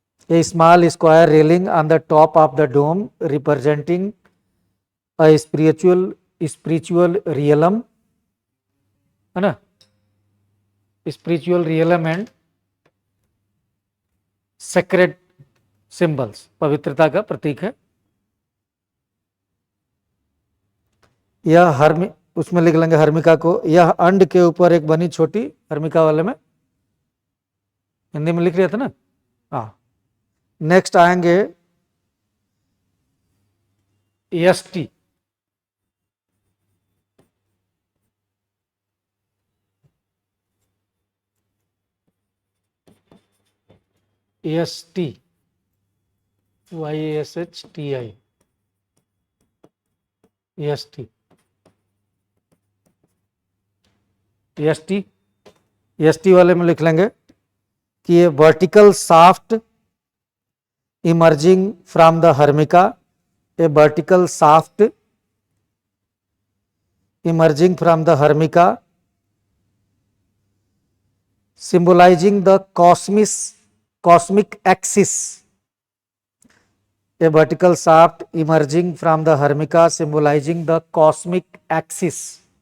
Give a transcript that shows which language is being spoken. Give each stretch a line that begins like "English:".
English: A small square railing on the top of the dome representing a spiritual realm,
Hindi: है ना,
English: spiritual realm and sacred symbols,
Hindi: पवित्रता का प्रतीक है। यह उसमें लिख लेंगे हर्मिका को, यह अंड के ऊपर एक बनी छोटी, हर्मिका वाले में हिंदी में लिख रहे थे ना। हाँ, नेक्स्ट आएंगे यष्टि। यष्टि, YASHTI, यष्टि। यष्टि, यष्टि वाले में लिख लेंगे कि ये
English: Vertical shaft emerging from the hermica, a vertical shaft emerging from the hermica, symbolizing the cosmic axis, a vertical shaft emerging from the hermica symbolizing the cosmic axis।